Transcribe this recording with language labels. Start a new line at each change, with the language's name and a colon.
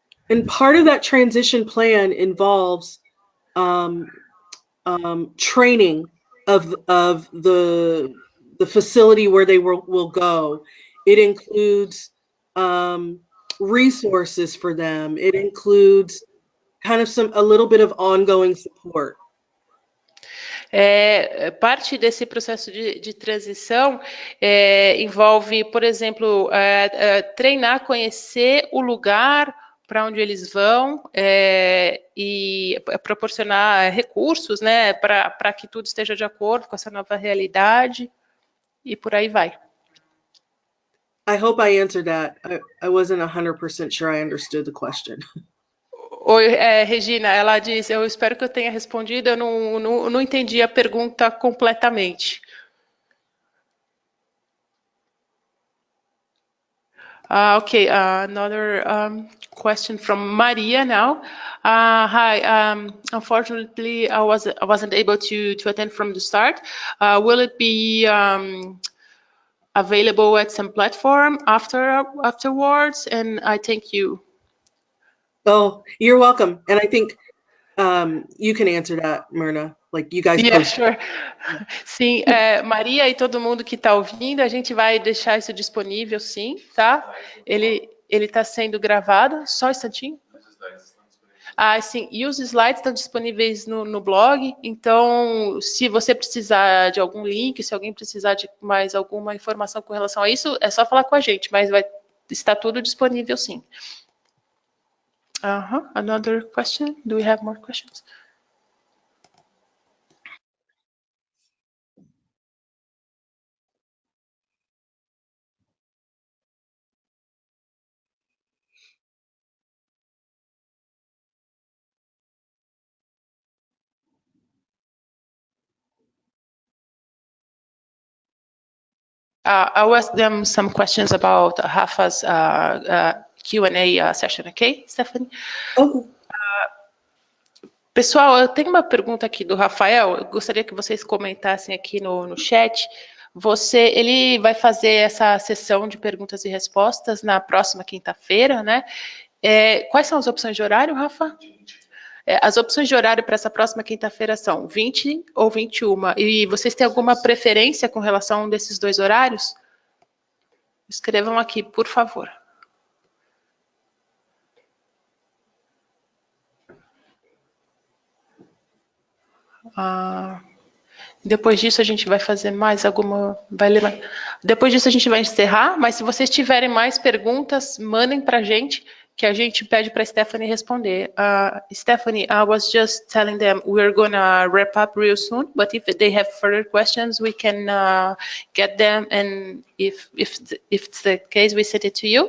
English: And part of that transition plan involves training of the facility where they will go. It includes resources for them. It includes kind of a little bit of ongoing support.
Portuguese: Parte desse processo de transição envolve, por exemplo, treinar, conhecer o lugar para onde eles vão e proporcionar recursos, né, para que tudo esteja de acordo com essa nova realidade e por aí vai.
English: I hope I answered that. I wasn't 100% sure I understood the question.
Portuguese: Oi, Regina, ela diz, eu espero que eu tenha respondido, eu não entendi a pergunta completamente.
English: Okay, another question from Maria now. Hi, unfortunately, I wasn't able to attend from the start. Will it be available at some platform afterwards? And I thank you. Oh, you're welcome. And I think you can answer that, Myrna. Like you guys Yeah, post. sure.
Portuguese: Sim, Maria e todo mundo que está ouvindo, a gente vai deixar isso disponível, sim, tá? Ele está sendo gravado, só um instantinho. Sim, e os slides estão disponíveis no blog, então se você precisar de algum link, se alguém precisar de mais alguma informação com relação a isso, é só falar com a gente, mas vai estar tudo disponível, sim.
English: Another question? Do we have more questions? I'll ask them some questions about Rafa's Q&A session, okay, Stephanie? Okay.
Portuguese: Pessoal, eu tenho uma pergunta aqui do Rafael, eu gostaria que vocês comentassem aqui no chat. Ele vai fazer essa sessão de perguntas e respostas na próxima quinta-feira, né? Quais são as opções de horário, Rafa? As opções de horário para essa próxima quinta-feira são 20 ou 21. E vocês têm alguma preferência com relação a um desses dois horários? Escrevam aqui, por favor. Depois disso a gente vai fazer mais alguma... Depois disso a gente vai encerrar, mas se vocês tiverem mais perguntas, mandem para a gente, que a gente pede para a Stephanie responder.
English: Stephanie, I was just telling them we're gonna wrap up real soon, but if they have further questions, we can get them, and if it's the case, we send it to you.